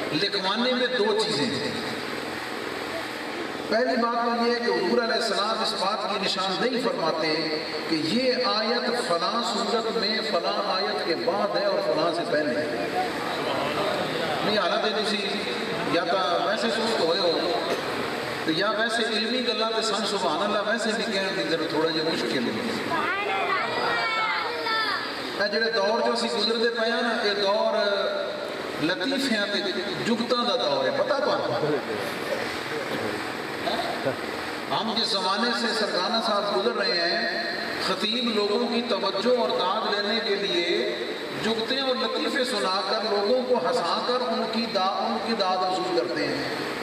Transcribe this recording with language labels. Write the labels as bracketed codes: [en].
[ur] لکھوانے میں 2 چیزیں ہیں. پہلی بات تو یہ ہے کہ حضور علیہ السلام اس بات کی نشاندہی فرماتے کہ یہ آیت فلاں صورت میں فلاں آیت کے بعد ہے اور فلاں سے پہلے ہے. [pa] نہیں حالت ہے تسی یا تو ویسے سوچ ہوئے ہو تو یا ویسے علمی گلاں تے سن سبحان اللہ ویسے بھی کہنے کی ذرا تھوڑا جہا مشکل ہے. جڑے دور جو اسی گزرتے پے ہیں نا یہ دور لطیفیاں تے جگتاں دا دور ہے. [ur] پتہ تو ہم جس زمانے سے سرگانہ صاحب گزر رہے ہیں خطیب لوگوں کی توجہ اور داد لینے کے لیے جگتیں اور لطیفے سنا کر لوگوں کو ہنسا کر ان کی داد وصول کرتے ہیں.